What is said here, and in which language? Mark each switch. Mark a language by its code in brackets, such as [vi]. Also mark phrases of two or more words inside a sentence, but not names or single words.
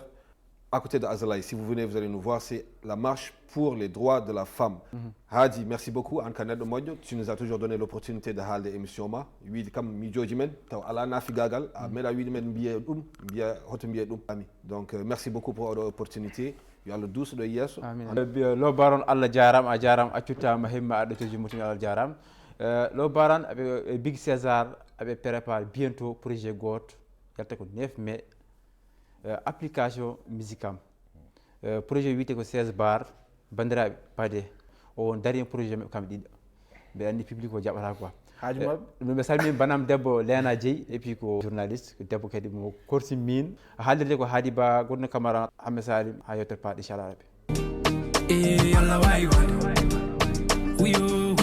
[fr] À côté de Azalaï, si vous venez, vous allez nous voir, c'est la marche pour les droits de la femme. Hadi, merci beaucoup. Tu nous as toujours donné l'opportunité de faire l'émission. Donc, merci beaucoup pour l'opportunité. [ff] Lo Baron Allah jaram a jaram accutama himma aɗotoji mutumi Allah jaram Lo Baron [fr] avec Big César avec prépare bientôt projet [ff] goto yalta ko 9 mai application Musicam projet wiyete ko 16 bar bandiraɓe pade o dari projet maɓɓe kamɓe ɗiɗo ɓe andi public o jaɓata quoi haaju mabɓe ɓe salmini banam debbo Léna Dieye [fr] et puis [ff] ko journaliste ko debbo kadi mo korsi min haalirde ko Hadi Ba Gourna Camara Hammet Salim ha yewtere paɗe inchallah rabbi Allah wawi wade